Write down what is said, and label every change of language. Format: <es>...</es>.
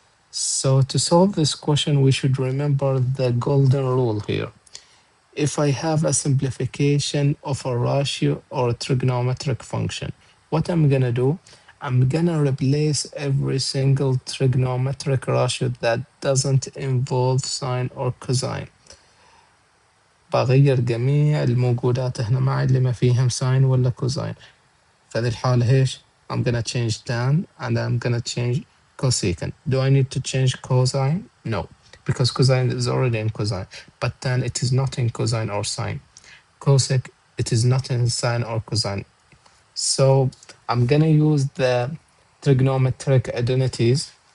<en>So to solve this question, we should remember the golden rule here. If I have a simplification of a ratio or a trigonometric function, what I'm gonna do, I'm gonna replace every single trigonometric ratio that doesn't involve sine or cosine.</en> <ar>بغير جميع الموجودات هنا معي اللي ما فيهم ساين ولا كوزين. في هذه الحالة ايش؟</ar> <en>I'm gonna change tan and I'm gonna change cosecant. Do I need to change cosine? No, because cosine is already in cosine. But tan, it is not in cosine or sine. Cosec, it is not in sine or cosine. So I'm gonna use the trigonometric identities.</en>